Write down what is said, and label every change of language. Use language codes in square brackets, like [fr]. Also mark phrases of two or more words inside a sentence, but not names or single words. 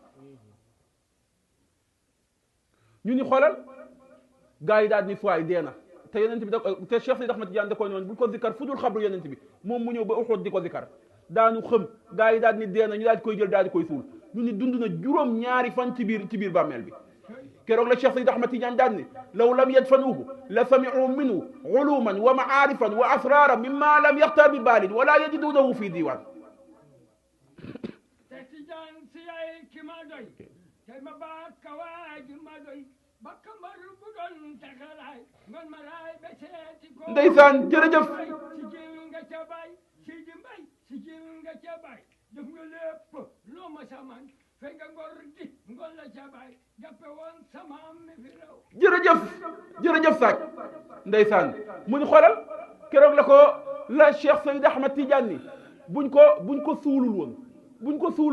[wo] ñu ni xoolal gaa yi daal di ni fuwaay dee na te yonent bi te Cheikh Seyd Ahmad Tidiane da ko noonu bu ko zikar fu dul xabru yonent bi moom mu ñëw ba Uhud di ko zikar daanu xëm gaa yi daal di ni dee na ñu daal di koy jël daal di koy suul ñu ni dund na juróom ñaari fan ci biir bàmmeel bi. [ar] keroog la Cheikh Seyd Ahmad Tidiane daal ni لو لم يدفنوه لسمع منه علوما ومعارف وأسرارا مما لم يخطر ببال ولا يجدونه في ديوان. [wo] ndeysaan jërëjëf. jërëjëf Saaj ndeysaan mu ni xoolal keroog la Cheikh Seyd Ahmad Tidiane ni buñ ko suulul